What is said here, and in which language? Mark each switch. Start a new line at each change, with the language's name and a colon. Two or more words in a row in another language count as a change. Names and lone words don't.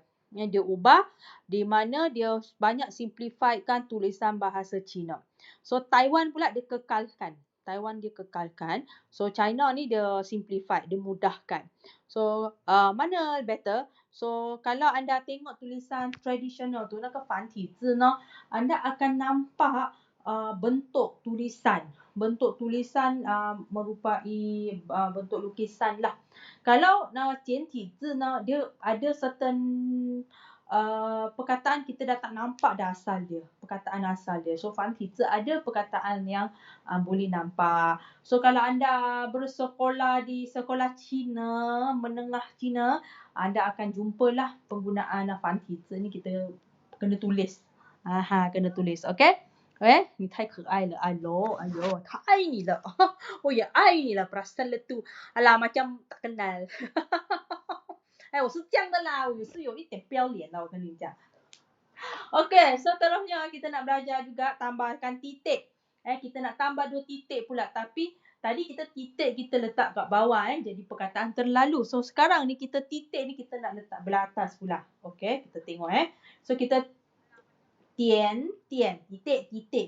Malay: Dia ubah di mana dia banyak simplifiedkan tulisan bahasa Cina. So Taiwan pula dia kekalkan. Taiwan dia kekalkan. So China ni dia simplified, dia mudahkan. So mana better? So kalau anda tengok tulisan tradisional tu,
Chinese: 那个繁体字呢,
Malay: anda akan nampak bentuk tulisan. Bentuk tulisan merupai bentuk lukisan lah.
Chinese: Kalau 简体字呢,
Malay: dia ada certain perkataan kita dah tak nampak dah asal dia. Perkataan asal dia. So 繁体字 ada perkataan yang boleh nampak. So kalau anda bersekolah di sekolah Cina, menengah Cina, anda akan jumpalah penggunaan 繁体字 ni, kita kena tulis. Kena tulis.
Chinese: Okay? 你太可爱了. 哎呦, 太爱你了. 我也爱你了.
Malay: Perasan le tu. Alah, macam tak kenal.
Chinese: 我是这样的啦，我是有一点不要脸啦，我跟你讲。
Malay: Okay, seterusnya kita nak belajar juga tambahkan titik. Kita nak tambah 2 titik pula. Tapi tadi kita titik kita letak kat bawah. Jadi perkataan terlalu. So sekarang ni kita titik ni kita nak letak belah atas pula. Okay, kita tengok. So kita tian, titik.